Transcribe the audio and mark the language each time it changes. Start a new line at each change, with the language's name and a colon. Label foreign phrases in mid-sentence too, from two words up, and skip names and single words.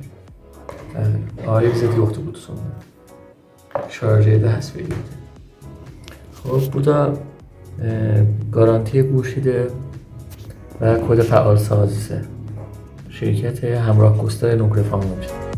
Azerbaijani: Ayrı bizə yoxdur qutusunda. Şarjı da həsb edirdi. خب bu da garanti
Persian: گوشیده و کد فعال سازیه. شرکت همراه گستر نوگرفان میشه.